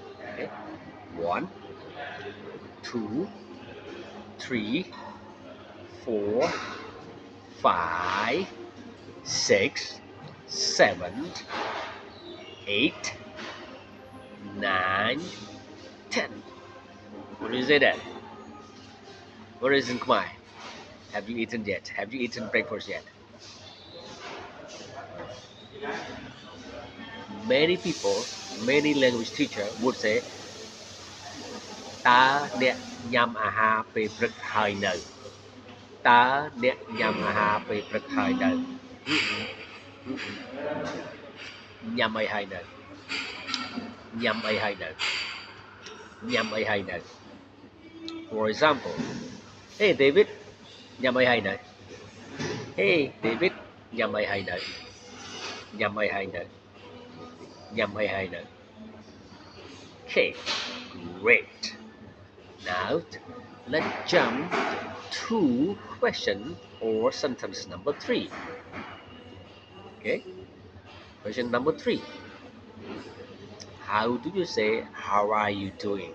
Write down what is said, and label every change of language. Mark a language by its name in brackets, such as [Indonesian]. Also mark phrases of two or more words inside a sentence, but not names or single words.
[English] Okay, 1, 2, 3, 4, 5, 6, 7, 8, 9, 10. What do you say that? What is in Khmer? Have you eaten yet? Have you eaten breakfast yet? Many people, many language teacher would say [Khmer] តើអ្នកញ៉ាំអាហារពេលព្រឹកហើយនៅ [English] តើអ្នកញ៉ាំអាហារពេលព្រឹកហើយនៅ [Khmer] ញ៉ាំអីហើយនៅញ៉ាំអីហើយនៅញ៉ាំអីហើយនៅ [English] For example Hey David [Khmer] ញ៉ាំអីហើយនៅ Hey David ញ៉ាំអីហើយនៅញ៉ាំអីហើយនៅញ៉ាំអីហើយនៅ [English] Okay great Now let's jump to question or sentence number 3. Okay, question number 3. How do you say how are you doing?